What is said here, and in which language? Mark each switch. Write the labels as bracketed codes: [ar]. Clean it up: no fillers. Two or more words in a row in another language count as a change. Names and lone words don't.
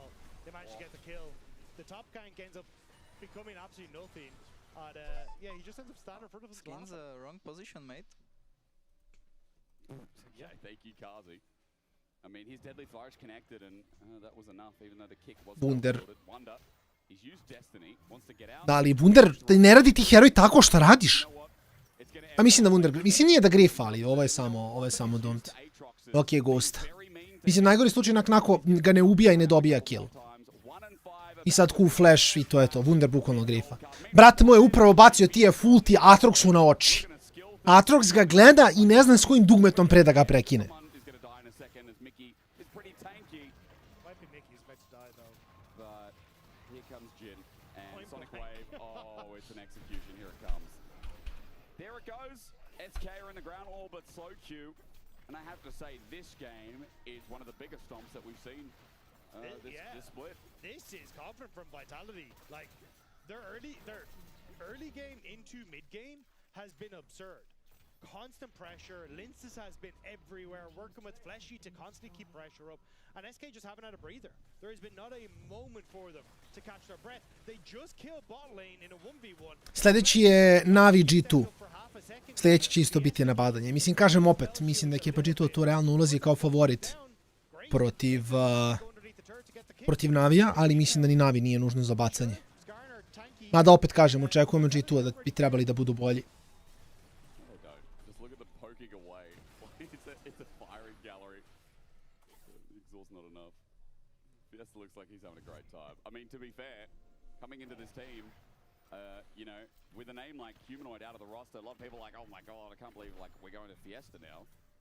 [en] They managed to get the kill. The top gank ends up becoming absolutely nothing. And yeah, he just ends up standing in front of his Skeens wrong position, mate. Yeah, thank you, Karzi. I mean, his deadly flourish connected, and that was enough, even though the kick wasn't Wunder. Wonder. He's used Destiny, wants to get out. [sr] Da, ali Wunder, ne radi ti heroj tako šta radiš. A mislim da Wunder, mislim nije da grifa, ali ovo je samo don't. Ok, Ghost. Mislim, najgori slučaj nakon ga ne ubija i ne dobija kill. I sad Q flash i to je to, Wunder bukvalno grifa. Brat moj je upravo bacio TF ulti Aatroxu na oči. Aatrox ga gleda i ne zna s kojim dugmetom pre da ga prekine. [en] SK are in the ground all but Slow Q, and I have to say this game is one of the biggest stomps that we've seen this split. This is confident from Vitality. Like their early game into mid game has been absurd. Constant pressure. Linces has been everywhere, working with Fleshy to constantly keep pressure up, and SK just haven't had a breather. There has been not a moment for them to catch their breath. They just killed bot lane in a 1v1. [sr] Sljedeći je Navi G2. Sljedeći će isto biti napadanje. Mislim, kažem opet, mislim da ekipa G2 tu realno ulazi kao favorit protiv Navija, ali mislim da ni Navi nije nužno za bacanje. Mada opet kažem, očekujemo G2 da bi trebali da budu bolji. [en] Fiesta looks like he's having a great time. I mean, to be fair, coming into this team, you know, with a name like Humanoid out of the roster, a lot of people are like, oh my god, I can't believe like we're going to Fiesta now.